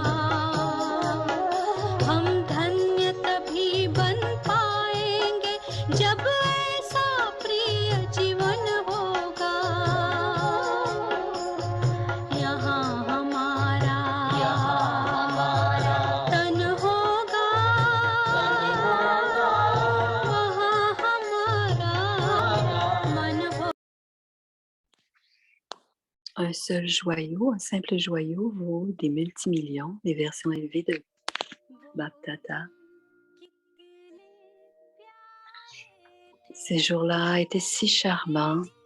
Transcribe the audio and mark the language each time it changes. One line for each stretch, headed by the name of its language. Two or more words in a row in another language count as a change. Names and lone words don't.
Hindi: हम धन्य तभी बन पाएंगे जब ऐसा प्रिय जीवन होगा यहाँ हमारा तन होगा वहाँ हमारा मन होगा.
French: Un seul joyau, un simple joyau vaut des multimillions, des versions élevées de Baptata. Ces jours-là étaient si charmants.